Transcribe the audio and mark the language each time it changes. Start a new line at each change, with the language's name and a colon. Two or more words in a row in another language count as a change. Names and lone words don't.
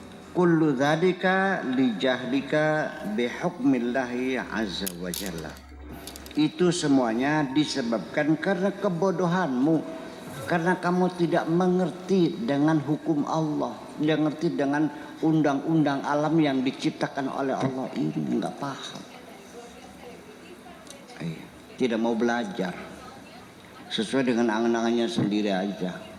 Arabic: كل ذلك لجهلك بحكم الله عز وجل.
Indonesian: Itu semuanya disebabkan karena kebodohanmu, karena kamu tidak mengerti dengan hukum Allah, tidak mengerti dengan undang-undang alam yang diciptakan oleh Allah ini, nggak paham. Tidak mau belajar sesuai dengan angan-angannya sendiri aja.